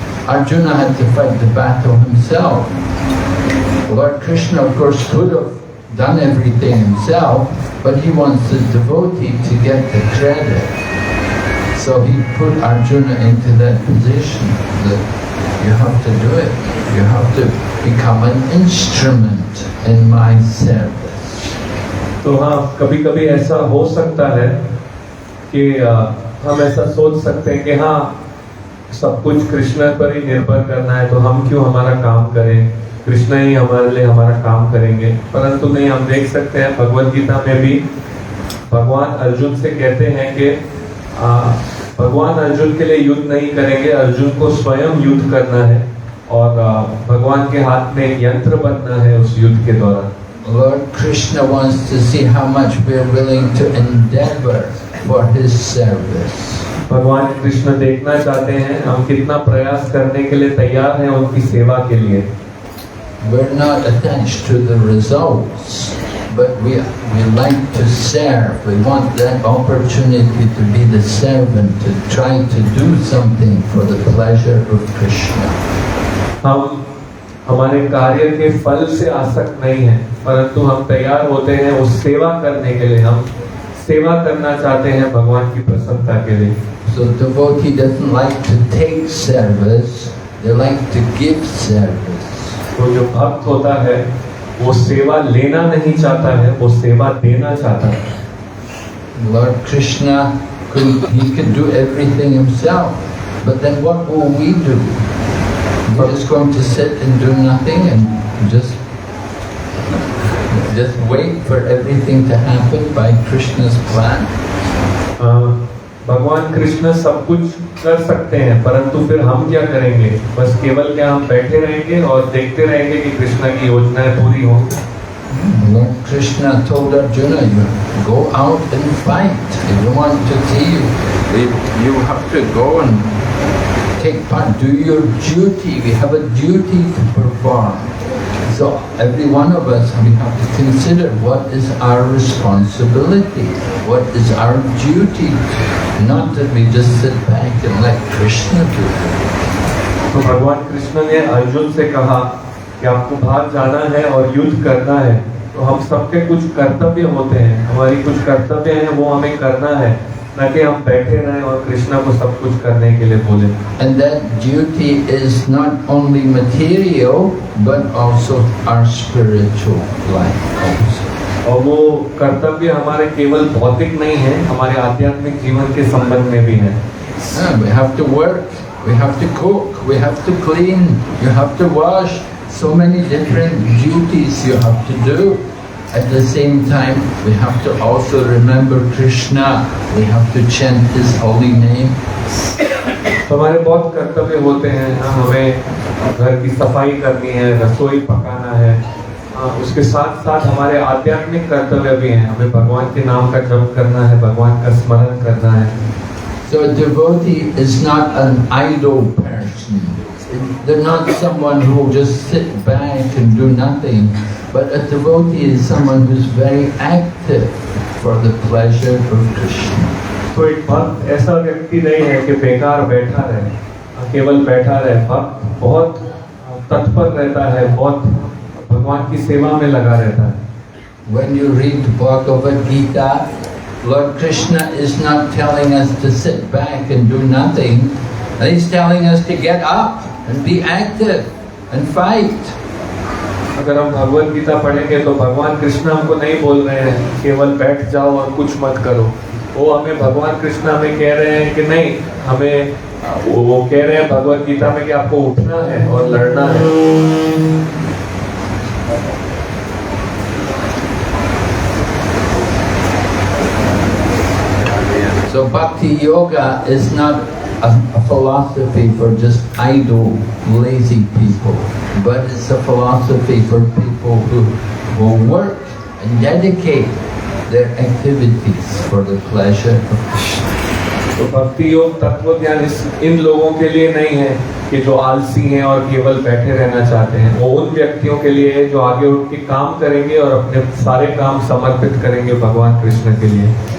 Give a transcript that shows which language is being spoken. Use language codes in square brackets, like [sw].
[en] Arjuna had to fight the battle himself. Lord Krishna, of course, could have done everything himself, but he wants the devotee to get the credit. So he put Arjuna into that position that you have to do it. You have to become an instrument in my service. [hi] तो हाँ, कभी कभी ऐसा हो सकता है कि हम ऐसा सोच सकते हैं कि हाँ, सब कुछ कृष्ण पर ही निर्भर करना है, तो हम क्यों हमारा काम करें, कृष्ण ही हमारे लिए हमारा काम करेंगे। परंतु नहीं, हम देख सकते हैं भगवद गीता में भी भगवान अर्जुन से कहते हैं कि भगवान अर्जुन के लिए युद्ध नहीं करेंगे, अर्जुन को स्वयं युद्ध करना है और भगवान के हाथ में यंत्र बनना है उस युद्ध के दौरान। [en] Lord Krishna wants to see how much we are willing to endeavor for his service. [hi] भगवान कृष्ण देखना चाहते हैं हम कितना प्रयास करने के लिए तैयार हैं उनकी सेवा के लिए। [en] We're not attached to the results, but we like to serve. We want that opportunity to be the servant, to try to do something for the pleasure of Krishna. [hi] हम हमारे कार्य के फल से आसक्त नहीं हैं, परंतु हम तैयार होते हैं उस सेवा करने के लिए। हम सेवा करना चाहते हैं भगवान की प्रसन्नता के लिए। [en] So devotee doesn't like to take service, they like to give service. [hi] तो जो भक्त होता है वो सेवा लेना नहीं चाहता है, वो सेवा देना चाहता है। [en] Lord Krishna he could do everything himself, but then what will we do? We're just going to sit and do nothing and just wait for everything to happen by Krishna's plan? [hi] भगवान कृष्ण सब कुछ कर सकते हैं, परंतु फिर हम क्या करेंगे? बस केवल क्या हम बैठे रहेंगे और देखते रहेंगे कि कृष्ण की योजनाएं पूरी हों? [en] Lord Krishna told Arjuna, you go out and fight. If you want to see you have to go and take part, do your duty. We have a duty to perform. So every one of us, we have to consider what is our responsibility, what is our duty, not that we just sit back and let Krishna do it. [hi] तो भगवान कृष्ण ने अर्जुन से कहा कि आपको बाहर जाना है और युद्ध करना है, तो हम सबके कुछ कर्तव्य होते हैं, हमारी कुछ कर्तव्य हैं वो हमें करना है, न कि हम बैठे रहें और कृष्ण को सब कुछ करने के लिए बोले। [en] And that duty is not only material but also our spiritual life also. [hi] और वो कर्तव्य हमारे केवल भौतिक नहीं है, हमारे आध्यात्मिक जीवन के संबंध में भी है। [en] We have to work, we have to cook, we have to clean, you have to wash. So many different duties you have to do. At the same time, we have to also remember Krishna. We have to chant His holy name. [hi] हमारे बहुत कर्तव्य होते हैं, हमें घर की सफाई करनी है, रसोई पकाना है, उसके साथ साथ हमारे आध्यात्मिक कर्तव्य भी हैं, हमें भगवान के नाम का जप करना है, भगवान का स्मरण करना है। [en] So a devotee is not an idle person. They're not someone who will just sit back and do nothing, but a devotee is someone who's very active for the pleasure of Krishna. [hi] तो एक भक्त ऐसा व्यक्ति नहीं है कि बेकार बैठा रहे, केवल बैठा रहे। भक्त बहुत तत्पर रहता है, बहुत भगवान की सेवा में लगा रहता है। [en] When you read Bhagavad Gita, Lord Krishna is not telling us to sit back and do nothing. He's telling us to get up and be active and fight. [hi] अगर हम भगवत गीता पढ़ेंगे तो भगवान कृष्ण हमको नहीं बोल रहे हैं केवल बैठ जाओ और कुछ मत करो। वो हमें भगवान कृष्ण हमें कह रहे हैं कि नहीं, हमें वो कह रहे हैं भगवत गीता में कि आपको उठना है और लड़ना है। [en] So Bhakti Yoga is not a philosophy for just idle, lazy people, but it's a philosophy for people who will work and dedicate their activities for the pleasure of Krishna. [hi] तो भक्ति योग तत्व ज्ञान इन लोगों के लिए नहीं है कि जो आलसी हैं और केवल बैठे रहना चाहते हैं। वो उन व्यक्तियों के लिए है जो आगे उठ के काम करेंगे और अपने सारे काम समर्पित करेंगे भगवान कृष्ण के लिए।